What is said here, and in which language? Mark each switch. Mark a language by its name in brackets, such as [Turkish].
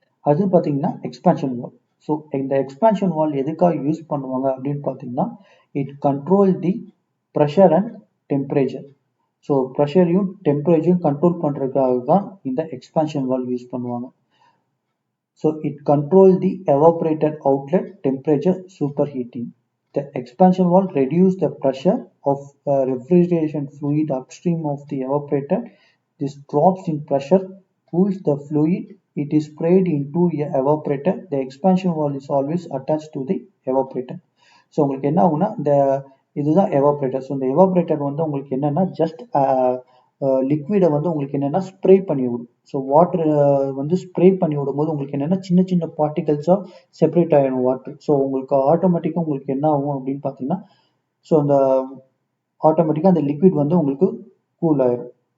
[Tamil] அது பார்த்தீங்கன்னா எக்ஸ்பேன்ஷன் வால். ஸோ இந்த எக்ஸ்பேன்ஷன் வால் எதுக்காக யூஸ் பண்ணுவாங்க அப்படின்னு பார்த்தீங்கன்னா, [English] It control the pressure and temperature. [Tamil] So ப்ரெஷரையும் டெம்பரேச்சரையும் control பண்ணுறதுக்காக தான் இந்த எக்ஸ்பேன்ஷன் வால் யூஸ் பண்ணுவாங்க. [English] So it controls the evaporator outlet temperature superheating. The expansion valve reduces the pressure of refrigeration fluid upstream of the evaporator. This drops in pressure cools the fluid. It is sprayed into a evaporator. The expansion valve is always attached to the evaporator. [Tamil] So உங்களுக்கு என்ன ஆகுனா இதுதான் evaporator. So இந்த evaporator வந்து உங்களுக்கு என்னன்னா just லிக்விடை வந்து உங்களுக்கு என்னென்னா ஸ்ப்ரே பண்ணி விடும். ஸோ வாட்டர் வந்து ஸ்ப்ரே பண்ணி விடும்போது உங்களுக்கு என்னென்னா சின்ன சின்ன பார்ட்டிகல்ஸாக செப்பரேட் ஆகிடும் வாட்டர். ஸோ உங்களுக்கு ஆட்டோமேட்டிக்காக உங்களுக்கு என்ன ஆகும் அப்படின்னு பார்த்தீங்கன்னா, ஸோ அந்த ஆட்டோமேட்டிக்காக அந்த லிக்விட் வந்து உங்களுக்கு கூல் ஆயிடும்.